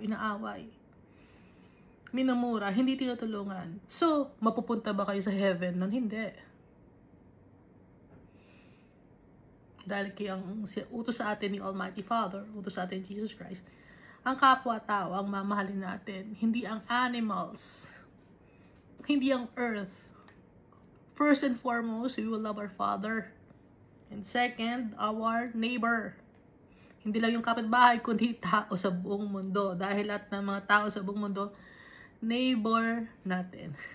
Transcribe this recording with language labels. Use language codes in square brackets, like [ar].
[tl] Inaaway. Minamura, hindi tinutulungan. So, mapupunta ba kayo sa heaven nun? Hindi. Dahil ang utos sa atin ni Almighty Father, utos sa atin Jesus Christ, ang kapwa-tao ang mamahalin natin. Hindi ang animals. Hindi ang earth. [en] First and foremost, we will love our Father. And second, our neighbor. [tl] Hindi lang yung kapitbahay, kundi tao sa buong mundo. Dahil lahat ng mga tao sa buong mundo, neighbor natin.